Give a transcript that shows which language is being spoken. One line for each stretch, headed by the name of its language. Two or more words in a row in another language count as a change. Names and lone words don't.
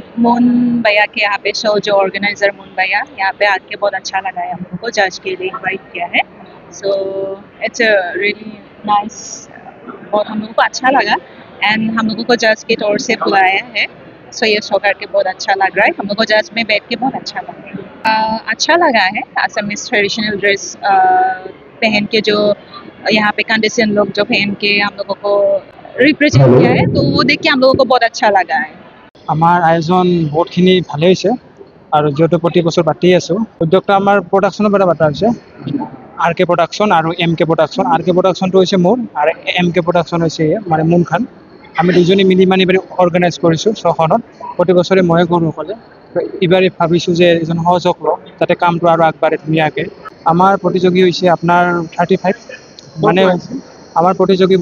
Hindi: मोन भैया के यहाँ पे शो जो ऑर्गेनाइजर मोन भैया यहाँ पे आके बहुत अच्छा लगा है हम लोगों को जज के लिए इनवाइट किया है
English: so it's a really nice
Hindi: बहुत हम लोगों को अच्छा लगा एंड हम लोगों को जज के तौर से बुलाया है सो ये शो करके बहुत अच्छा लग रहा है हम लोग को जज में बैठ के बहुत अच्छा लगा अच्छा लगा है
English: Assamese traditional dress
Hindi: पहन के जो यहाँ पे कंडीशन लोग जो पहन के हम लोगों को रिप्रेजेंट किया है तो वो देख के हम लोगों को बहुत अच्छा लगा है
Assamese: আমাৰ আয়োজন বহুতখিনি ভালেই হৈছে আৰু যিহেতু প্ৰতি বছৰ পাতি আছোঁ উদ্যোগটো আমাৰ প্ৰডাকশ্যনৰ পৰা পতা হৈছে আৰ কে প্ৰডাকশ্যন আৰু এম কে প্ৰডাকশ্যন আৰ কে প্ৰডাকশ্যনটো হৈছে মোৰ আৰু এম কে প্ৰডাকশ্যন হৈছে মানে মুন খান আমি দুজনে মিলি মানে অৰ্গেনাইজ কৰিছোঁ শ্ব'খনত প্ৰতি বছৰে ময়ে কৰোঁ অকলে এইবাৰে ভাবিছোঁ যে এজন সহযোগ লওঁ যাতে কামটো আৰু আগবাঢ়ে ধুনীয়াকৈ আমাৰ প্ৰতিযোগী হৈছে আপোনাৰ 35 মানে আমাৰ প্ৰতিযোগীবোৰ